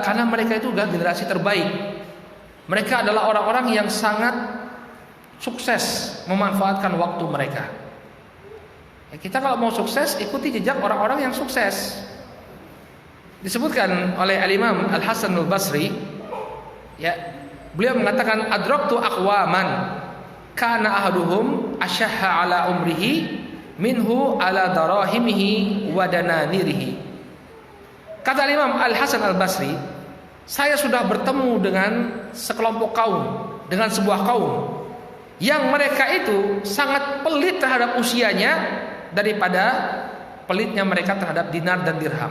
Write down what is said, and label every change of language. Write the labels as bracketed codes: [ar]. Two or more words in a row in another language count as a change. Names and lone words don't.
[id] Karena mereka itu adalah generasi terbaik. Mereka adalah orang-orang yang sangat sukses memanfaatkan waktu mereka. Ya, kita kalau mau sukses, ikuti jejak orang-orang yang sukses. Disebutkan oleh Al-Imam Al-Hasan Al-Basri, ya, beliau mengatakan [ar] أدركت أقواما كان أحدهم أشح على عمره منه على دراهمه ودنانيره. [id] Kata Imam Al-Hasan Al-Basri, saya sudah bertemu dengan sekelompok kaum, dengan sebuah kaum yang mereka itu sangat pelit terhadap usianya daripada pelitnya mereka terhadap dinar dan dirham.